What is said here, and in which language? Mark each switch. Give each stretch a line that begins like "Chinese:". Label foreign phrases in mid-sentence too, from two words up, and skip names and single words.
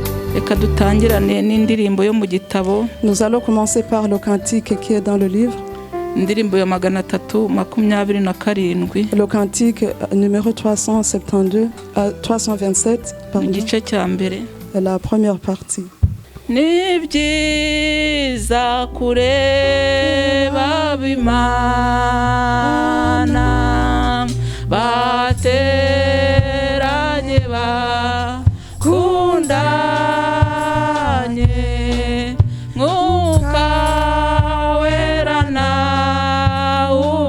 Kinyarwanda: reka dutangirane n'indirimbo yo mu gitabo.
French: Nous allons commencer par le cantique qui est dans le livre.
Kinyarwanda: Indirimbo ya 327.
French: Le cantique numéro 327, pardon.
Kinyarwanda: Igice cya mbere.
French: La première partie.
Kinyarwanda: Ni byiza kureba b'Imana bateranye bakundanye Mwuka Wera nawe